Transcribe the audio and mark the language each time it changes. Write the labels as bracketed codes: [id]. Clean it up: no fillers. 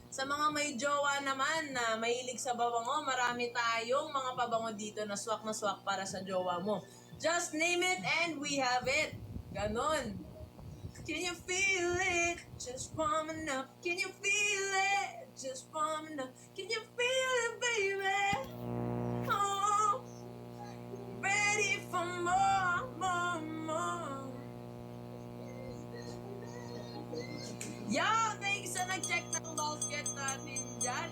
[tl] Sa mga may jowa naman na mahilig sa babango, marami tayong mga pabango dito na swak para sa jowa mo. [en] Just name it and we have it. Ganon. Can you feel it? Just warming up. Can you feel it? Just warming up. Can you feel it, baby? Oh, ready for more, more, more. [tl] Yo, thanks sa nag-check ng basket natin dyan.